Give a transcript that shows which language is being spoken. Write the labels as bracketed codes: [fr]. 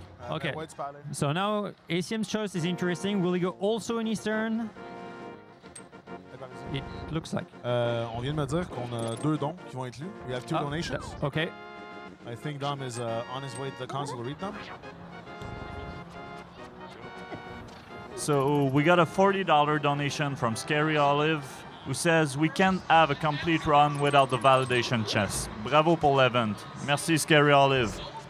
[en] Okay, so now ACM's choice is interesting. Will he go also in Eastern? It looks like. [fr] On vient de me dire qu'on a 2 dons qui vont être lus. [en] We have 2 donations. Okay. I think Dom is on his way to the console to read them. So we got a $40 donation from Scary Olive, who says we can't have a complete run without the validation chest. [fr] Bravo pour l'event. Merci Scary Olive.